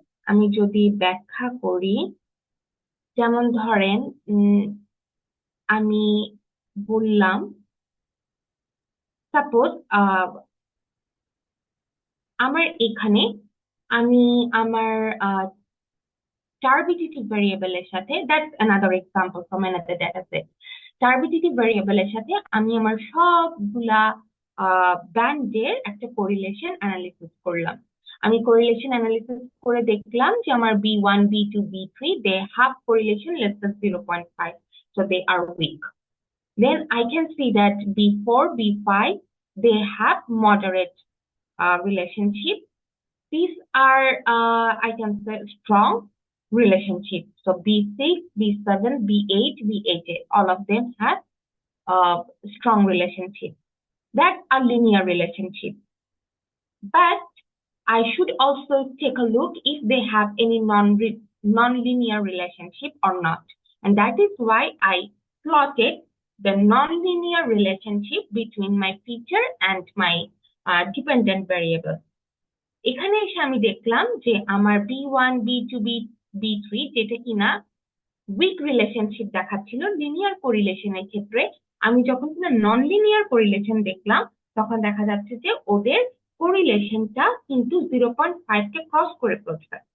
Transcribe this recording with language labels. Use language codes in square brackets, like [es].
[bn] আমি যদি ব্যাখ্যা করি, যেমন ধরেন আমি বললাম সাপোজ আমার এখানে আমি আমার টার্বিডিটি ভ্যারিয়েবলের সাথে, [en] That's another example from another data set. [bn] Turbidity ভ্যারিয়েবলের সাথে আমি আমার সবগুলা ব্যান্ডের একটা কোরিলেশন অ্যানালিসিস করলাম। আমি কোরিলেশন অ্যানালিসিস করে দেখলাম যে আমার [en] B1, B2, B3 they have correlation less than 0.5, so they are weak. Then I can see that B4, B5 they have moderate relationship. These are I can say strong relationship. So B6, B7, B8, B8, all of them have strong relationship. That's a linear relationship. But I should also take a look if they have any non-linear relationship or not. And that is why I plotted the non-linear relationship between my feature and my dependent variable. [bn] এখানে এসে আমি দেখলাম যে আমার B1, B2, B3 যেটা কিনা week relationship দেখাচ্ছিল linear কোরিলেশনের ক্ষেত্রে, আমি যখন কিনা নন লিনিয়ার কোরিলেশন দেখলাম, তখন দেখা যাচ্ছে যে ওদের কোরিলেশনটা কিন্তু 0.5 কে ক্রস করে পড়ছে।